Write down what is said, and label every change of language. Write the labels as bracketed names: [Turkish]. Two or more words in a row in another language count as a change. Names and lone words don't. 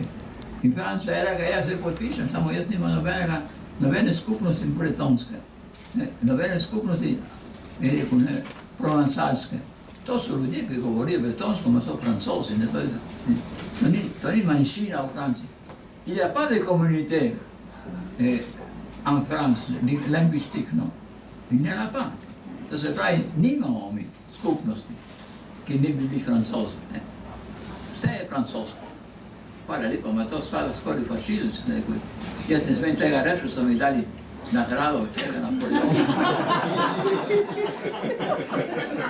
[Slovenian] In Francija je rekel, jaz se podpišem, samo jaz nimam nobene skupnosti bretonske, nobene skupnosti, je rekel, provansalske. To so ljudje, ki govorijo bretonsko, ma so Francozi, to ni manjšina v Franciji. [French] Il n'y a pas de communauté en France, linguistique, non. Il n'y en a pas. [Slovenian] To se pravi, nimamo mi skupnosti, ki ne bi bili Francozi. Vse je francosko. Hvala lepa, ma to spada skoraj fašizem, če ne rekel. Jaz ne smem tega reči, ko so mi dali nagrado od tega Napoleona.